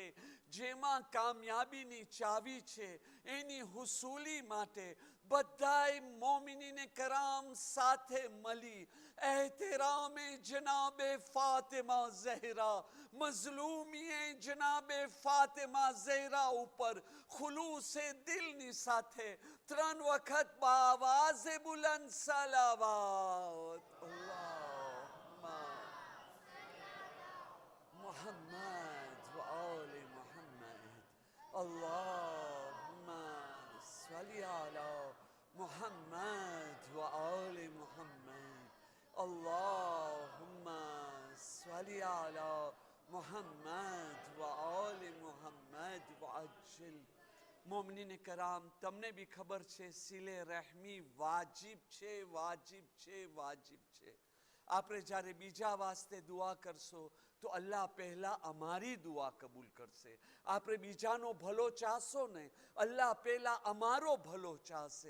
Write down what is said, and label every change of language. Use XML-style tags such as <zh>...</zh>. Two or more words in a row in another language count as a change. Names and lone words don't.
<gu>જેમાં કામયાબી ની ચાવી છે એની હુસૂલી માટે બધાઈ મોમિનીને કરામ સાથે મળી એહતરામ જનાબે ફાતિમા ઝહરા, મઝલૂમિયે જનાબે ફાતિમા ઝહરા ઉપર ખુલૂસ દિલ ની સાથે ત્રણ વક્ત બાઆવાઝ બુલંદ સલવાત</gu> <ar>محمد وآل محمد اللهم صل على محمد وآل محمد اللهم صل على محمد وآل محمد وعجل.</ar> <gu>મોમિનીન કરામ તમને ભી ખબર છે સિલે રહમી વાજિબ છે, વાજિબ છે, વાજિબ છે। આપણે જ્યારે બીજા વાસ્તે દુઆ કરશો તો અલ્લાહ પહેલા અમારી દુઆ કબૂલ કરશે। આપણે બીજાનો ભલો ચાહશો ને અલ્લાહ પહેલા અમારો ભલો ચાહશે।</gu>